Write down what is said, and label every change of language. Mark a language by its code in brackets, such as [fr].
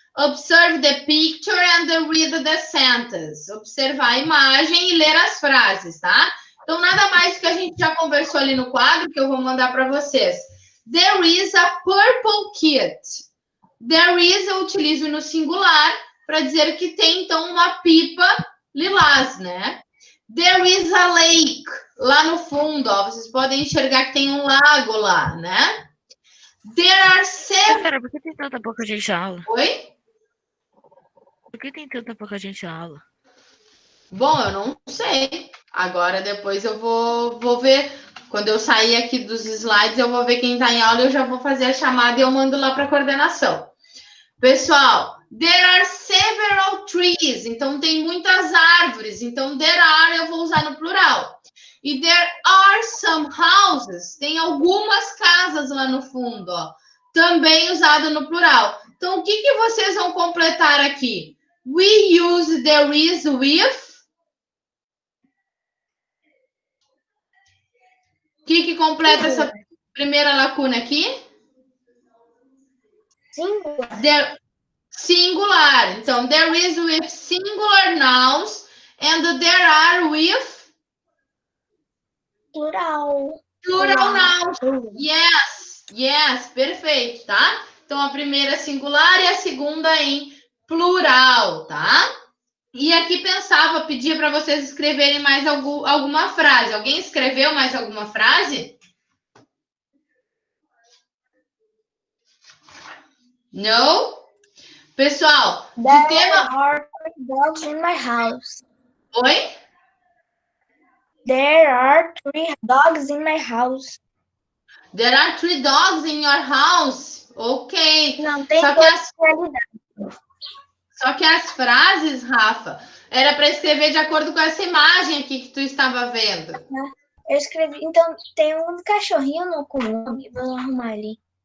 [en] Observe the picture and read the sentence. [pt] Observar a imagem e ler as frases, tá? Então, nada mais que a gente já conversou ali no quadro, que eu vou mandar para vocês. [en] There is a purple kit. There is [pt] eu utilizo no singular para dizer que tem, então, uma pipa lilás, né? [en] There is a lake. [pt] Lá no fundo, ó, vocês podem enxergar que tem um lago lá, né? [en] There are seven... [pt] Pera, por que tem tanta pouca gente na aula? Oi? Por que tem tanta pouca gente na aula? Bom, eu não sei. Agora, depois eu vou ver. Quando eu sair aqui dos slides, eu vou ver quem está em aula e eu já vou fazer a chamada e eu mando lá para a coordenação. [en] Pessoal, there are several trees. [pt] Então, tem muitas árvores. Então, [en] there are [pt] eu vou usar no plural. E [en] there are some houses. [pt] Tem algumas casas lá no fundo, ó. Também usado no plural. Então, o que vocês vão completar aqui? [en] We use there is with. [pt] O que completa essa primeira lacuna aqui? Singular. Singular. [en] Então, there is with singular nouns and there are with Plural. plural nouns. Yes, [pt] perfeito, tá? Então, a primeira singular e a segunda em plural, tá? E aqui pedia para vocês escreverem mais alguma frase. Alguém escreveu mais alguma frase? Não? Pessoal, de tema... [en] There are dogs in my house. [pt] Oi? [en] There are 3 dogs in my house. There are 3 dogs in your house. Ok. [pt] Não tem realidade. Só que as frases, Rafa, era para escrever de acordo com essa imagem aqui que tu estava vendo. Eu escrevi, então tem um cachorrinho com o nome, vou arrumar ali.